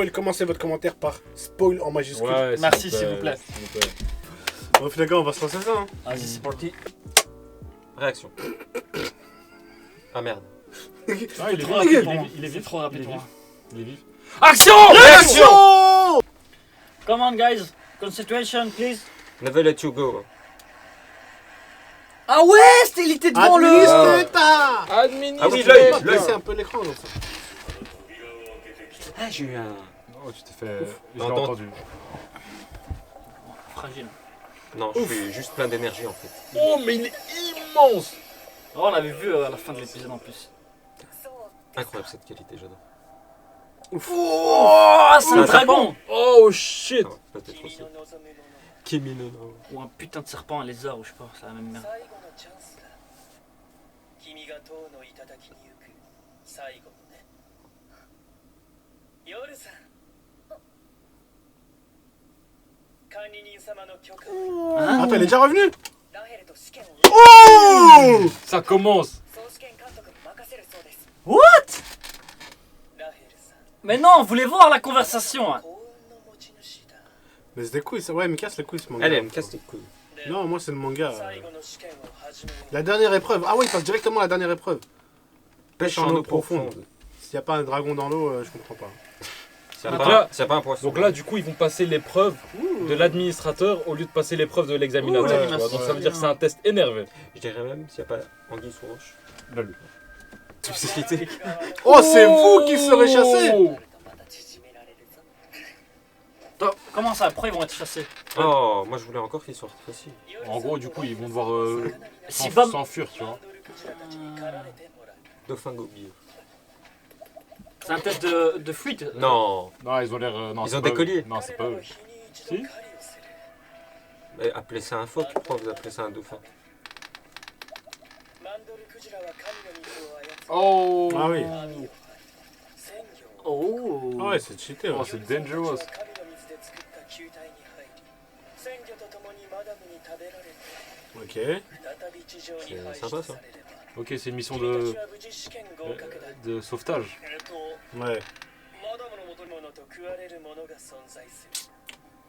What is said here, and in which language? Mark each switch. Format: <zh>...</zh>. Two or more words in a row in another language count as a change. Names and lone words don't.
<fr>spoil, commencez votre commentaire par spoil en majuscule. Ouais, Merci, s'il vous plaît. s'il vous plaît. Bon, les gars, on va se lancer ça. Hein. Vas-y, c'est parti. Réaction. Ah merde. Ah, il est Trop vif, rapide, il est moi. vif, il est C'est vif. trop rapide, Il est moi. Il est vif. Action! Réaction!</fr> <en>Come on, guys. Concentration, please. Never let you go.</en> <fr>Ah ouais, il était devant le. Administrator! Administre. Ah oui, l'œil, On va l'œil. baisser un peu l'écran dans ça. Ah, j'ai eu un. Oh, tu t'es fait. Je l'ai Entends- entendu. Fragile. Non, je suis juste plein d'énergie en fait. Oh, mais il est immense! Oh, on l'avait vu à la fin de l'épisode en plus. Incroyable cette qualité, j'adore. Oh, c'est un dragon. Oh shit! Ah ouais, peut-être aussi.</fr> <ja>Kimi no no.</ja> <fr>Ou un putain de serpent à lézard, ou je sais pas, c'est la même merde.</fr> <ja>最後のチャンスだ君が塔の頂に行く最後のね夜さん管理人様の許可を</ja> <fr>Hein? Attends, il est déjà revenu?</fr> <ja>ラヘルと試験を</ja> <fr>Oh! Ça commence!</fr> <ja>総試験監督に任せるそうです</ja> <fr>What?</fr> <ja>ラヘルさん</ja> <fr>Mais non, on voulait voir la conversation. Hein.</fr> <ja>幸運の持ち主だ</ja> <fr>Mais c'est des couilles, ça. Ouais, mais casse les couilles ce manga. Allez, elle me casse les couilles. Non, moi c'est le manga.</fr> <ja>最後の試験を始めよう</ja> <fr>La dernière épreuve. Ah ouais, il passe directement à la dernière épreuve. Pêche en eau profonde. S'il n'y a pas un dragon dans l'eau, je comprends pas. S'il Donc n'y là- a pas un poisson. Donc là, du coup, ils vont passer l'épreuve de l'administrateur au lieu de passer l'épreuve de l'examinateur. Ouh, tu vois. l'animation, Donc ça veut dire que c'est un test énervé. Je dirais même s'il n'y a pas anguille sous roche. Lol. Subtilité. Oh, c'est vous qui serez chassé!</fr> <ja>また縮められるぞ</ja> <fr>Attends, comment ça? Pourquoi ils vont être chassés? Oh, moi je voulais encore qu'il sorte facile. En gros, du coup, ils vont devoir Si Bam. s'enfuir, tu vois.</fr> <ja>ドルクジラたちに狩られてもらう</ja> <fr>Dauphin Gobi. C'est un test de fuite? Non, Non, ils ont l'air. Non, Ils c'est ont pas des eux. colliers. Non, c'est pas</fr> <ja>彼ら</ja> <fr>eux.</fr> <ja>は日に一度狩りをする</ja> <fr>mais appelez ça un phoque, pourquoi vous appelez ça un dauphin?</fr> <ja>マンドルクジラは神の水を操る</ja> <fr>Oh! Ah oui.</fr> <ja>鮮魚</ja> <fr>Oh. Ah ouais, c'est cheaté. Oh, Ouais. c'est dangerous.</fr> <ja>神の水で作った球体に入り鮮魚と共にマダムに食べられて</ja> <fr>Ok.</fr> <ja>再び地上に排</ja> <fr>C'est sympa, ça.</fr> <ja>出されれば</ja> <fr>Ok, c'est une mission</fr> <ja>君たちは無事試験合格だ</ja> <fr>de sauvetage. Ouais.</fr> <ja>マダムの求め物と食われるものが存在する</ja>